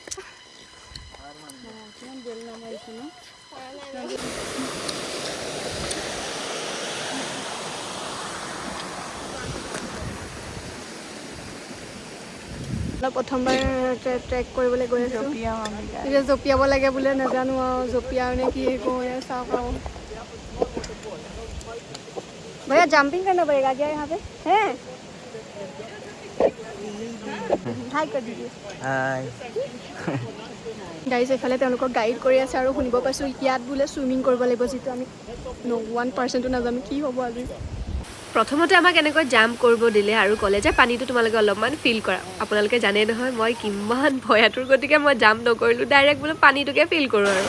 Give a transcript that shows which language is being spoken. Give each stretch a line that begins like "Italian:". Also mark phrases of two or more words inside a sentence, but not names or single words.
Assamese: কিমান বেল নামাৰিছোঁ ন? প্ৰথমবাৰ ট্ৰেক কৰিবলৈ গৈ আছোঁ। এতিয়া জঁপিয়াব লাগে বোলে, নাজানো আৰু জঁপিয়াও নে কি কৰোঁ চাওক আৰু।
Hindi: भैया जंपिंग करना पड़ेगा क्या यहाँ पे? हैं? हाय कर दीजिए। हाय।
Assamese: গাইজ এইফালে তেওঁলোকক গাইড কৰি আছে আৰু শুনিব পাইছোঁ ইয়াত বোলে চুইমিং কৰিব লাগিব, যিটো আমি 1% নাজানো কি হ'ব আজি। প্ৰথমতে আমাক এনেকৈ জাম্প কৰিব দিলে আৰু ক'লে যে পানীটো তোমালোকে অলপমান ফিল কৰা। আপোনালোকে জানে নহয় মই কিমান ভয়াতুৰ, গতিকে মই জাম্প নকৰিলোঁ, ডাইৰেক্ট বোলো পানীটোকে ফিল কৰোঁ আৰু।